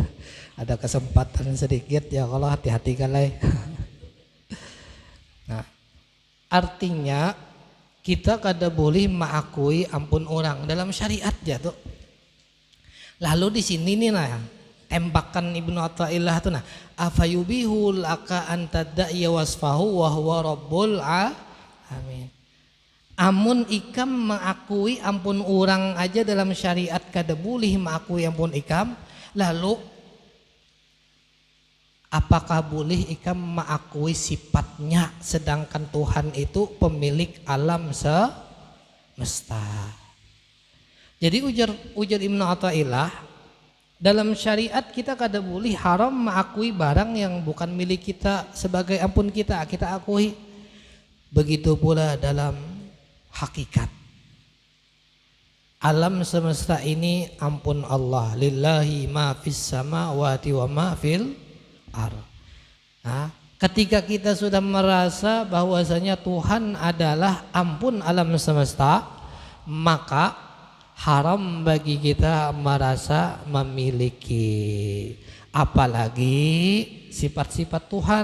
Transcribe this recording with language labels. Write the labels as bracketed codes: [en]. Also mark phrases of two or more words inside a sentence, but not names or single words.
[bjn] Ada kesempatan sedikit ya kalau hati-hati kalai. Nah, artinya kita kada boleh mengakui ampun orang dalam syariat ya tuh. Lalu di sini nih nah tembakan Ibnu Athaillah itu nah [ar] afayubihul aka antadda'iya wasfahu wa huwa rabbul alamin. [bjn] Amun ikam mengakui ampun orang aja dalam syariat kada boleh mengakui ampun ikam, lalu apakah boleh ikam mengakui sifatnya sedangkan Tuhan itu pemilik alam semesta. Jadi ujar Ibnu Athaillah, dalam syariat kita kada boleh haram mengakui barang yang bukan milik kita sebagai ampun kita akui. [id] Begitu pula dalam hakikat. Alam semesta ini ampun Allah. [ar] Lillahi ma fis samawati wa ma fil ardh. [id] Nah, ketika kita sudah merasa bahwasanya Tuhan adalah ampun alam semesta, maka haram bagi kita merasa memiliki apalagi sifat-sifat Tuhan.